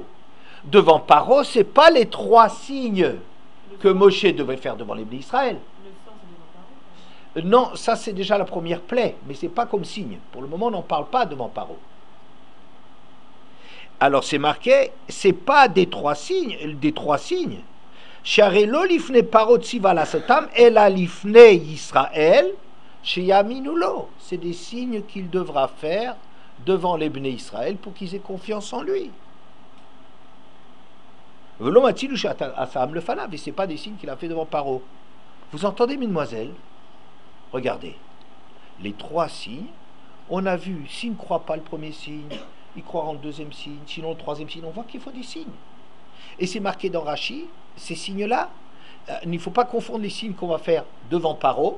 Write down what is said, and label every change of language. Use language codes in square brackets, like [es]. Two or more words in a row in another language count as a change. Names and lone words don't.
[fr] Devant Paro, c'est pas les trois signes que Moshe devait faire devant les [he] בני ישראל. [fr] Non, ça c'est déjà la première plaie, mais c'est pas comme signe. Pour le moment, on n'en parle pas devant Paro. Alors c'est marqué, c'est pas des trois signes, [he] שהרי לא לפני פרעה ציווה לעשותם, אלא לפני ישראל, שיאמינו לו. [fr] C'est des signes qu'il devra faire devant les [he] בני ישראל [fr] pour qu'ils aient confiance en lui. [he] ולא מצילו שעשם לפניו, [fr] et ce n'est pas des signes qu'il a fait devant Paro. Vous entendez, mesdemoiselles? Regardez, les trois signes, on a vu, s'il ne croit pas le premier signe, il croira en le deuxième signe, sinon le troisième signe, on voit qu'il faut des signes. Et c'est marqué dans Rashi, ces signes-là, il ne faut pas confondre les signes qu'on va faire devant Paro.